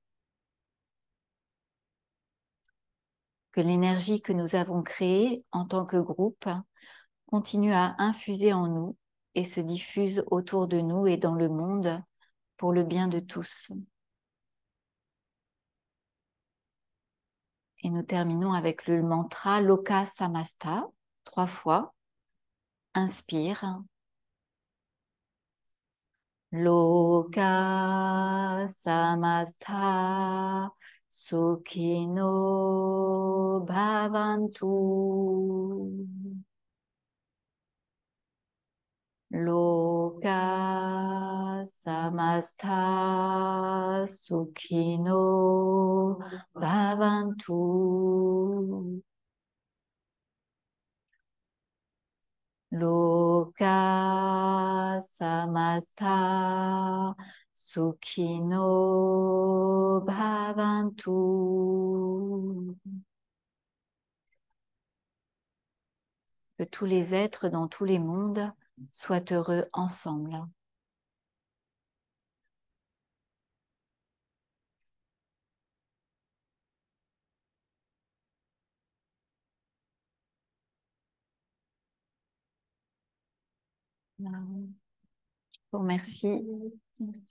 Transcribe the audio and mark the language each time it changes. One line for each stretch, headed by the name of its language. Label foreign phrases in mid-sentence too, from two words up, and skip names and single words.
French: Que l'énergie que nous avons créée en tant que groupe continue à infuser en nous et se diffuse autour de nous et dans le monde pour le bien de tous. Et nous terminons avec le mantra Loka Samasta, 3 fois. Inspire.
Sanskrit: Loka Samasta Sukhino Bhavantu. Loka Samasta Sukhino Bhavantu. Loka Samasta Sukhino Bhavantu.
French: Que tous les êtres dans tous les mondes soient heureux ensemble. Je vous remercie. Merci.